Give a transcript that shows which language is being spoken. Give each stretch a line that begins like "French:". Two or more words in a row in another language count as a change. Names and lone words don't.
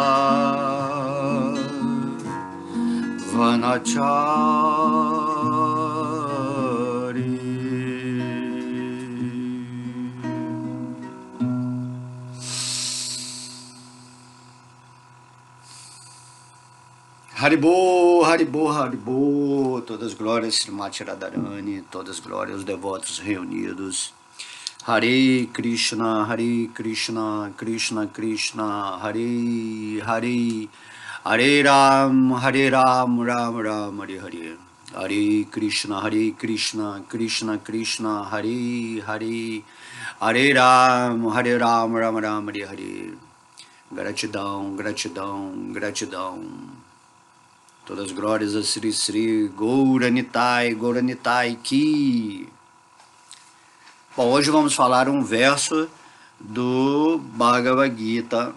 Portuguese: Vanachari Haribô, Haribô, Haribô, todas as glórias Srimati Radharani, todas as glórias aos devotos reunidos.
Sanskrit: Hare Krishna, Krishna Krishna, Hare Hare, Hare Ram, Ram Ram, Hare Hare. Hare Krishna, Krishna Krishna, Hare Hare, Hare Ram, Ram Ram, Hare Hare.
Portuguese: Gratidão, gratidão, gratidão. Todas as glórias a Sri Sri Gauranitai, Gauranitai Ki. Bom, hoje vamos falar um verso do Bhagavad Gita.